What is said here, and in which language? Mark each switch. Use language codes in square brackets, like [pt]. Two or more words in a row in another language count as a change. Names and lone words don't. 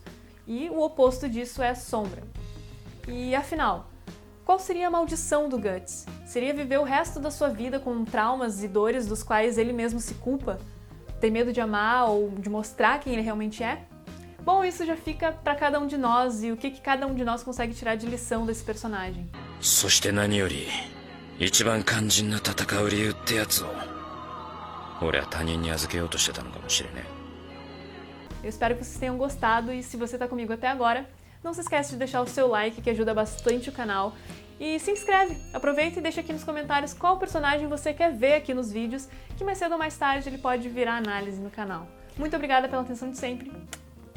[pt] E o oposto disso é a sombra. E afinal, qual seria a maldição do Guts? Seria viver o resto da sua vida com traumas e dores dos quais ele mesmo se culpa? Ter medo de amar ou de mostrar quem ele realmente é? Bom, isso já fica para cada um de nós e o que cada um de nós consegue tirar de lição desse personagem. [ja] そして何より一番肝心な戦う理由ってやつを俺は他人に預けようとしてたのかもしれねえ。 [pt] Eu espero que vocês tenham gostado e se você está comigo até agora, não se esquece de deixar o seu like que ajuda bastante o canal e se inscreve. Aproveita e deixa aqui nos comentários qual personagem você quer ver aqui nos vídeos, que mais cedo ou mais tarde ele pode virar análise no canal. Muito obrigada pela atenção de sempre.